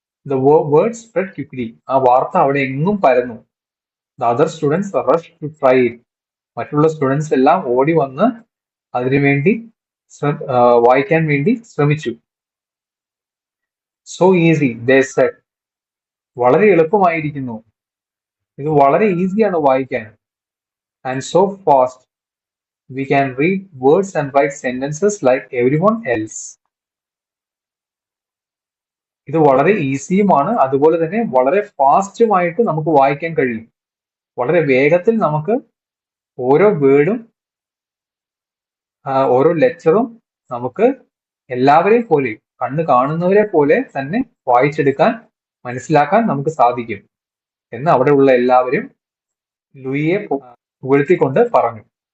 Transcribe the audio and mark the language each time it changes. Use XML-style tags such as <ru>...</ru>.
<en>The word spread quickly.</en> <ml>ആ വാർത്ത അവിടെ എങ്ങും പരന്നു.</ml> <en>The other students rushed to try it.</en> <ml>മറ്റുള്ള സ്റ്റുഡൻസ് എല്ലാം ഓടി വന്ന് അതിനുവേണ്ടി വായിക്കാൻ വേണ്ടി ശ്രമിച്ചു.</ml> <en>So easy they said.</en> <ml>വളരെ എളുപ്പമായിരിക്കുന്നു, ഇത് വളരെ ഈസിയാണ് വായിക്കാൻ.</ml> <en>And so fast we can read words and write sentences like everyone else.</en> <ml>ഇത് വളരെ ഈസിയുമാണ്, അതുപോലെ തന്നെ വളരെ ഫാസ്റ്റുമായിട്ട് നമുക്ക് വായിക്കാൻ കഴിയും. വളരെ വേഗത്തിൽ നമുക്ക് ഓരോ വേർഡും ഓരോ ലെക്ചറും നമുക്ക് എല്ലാവരെയും പോലെ, കണ്ണ് കാണുന്നവരെ പോലെ തന്നെ വായിച്ചെടുക്കാൻ, മനസ്സിലാക്കാൻ നമുക്ക് സാധിക്കും എന്ന് അവിടെയുള്ള എല്ലാവരും ലൂയിയെ പുകഴ്ത്തിക്കൊണ്ട് പറഞ്ഞു.</ml>